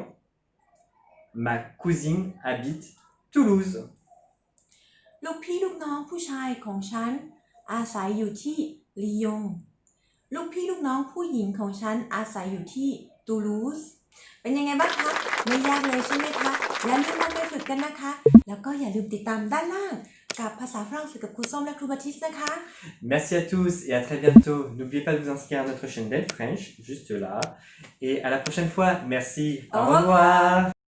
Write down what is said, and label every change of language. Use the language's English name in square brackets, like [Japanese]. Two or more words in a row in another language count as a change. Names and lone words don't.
[French] Ma cousine habite Toulouse. [Thai] ลูกพี่ลูกน้องผู้ชายของฉันอาศัยอยู่ที่ลียงลูกพี่ลูกน้องผู้หญิงของฉันอาศัยอยู่ที่ตูลูสเป็นยังไงบ้างคะไม่ยากเลยใช่ไหมคะอย่าลืมนำไปฝึกกันนะคะแล้วก็อย่าลืมติดตามด้านล่างกับภาษาฝรั่งเศสกับครูส้มและครูบาทิสนะคะ [French] Merci à tous et à très bientôt. N'oubliez pas de vous inscrire à notre chaîne Del French, juste là. Et à la prochaine fois. Merci. Au revoir.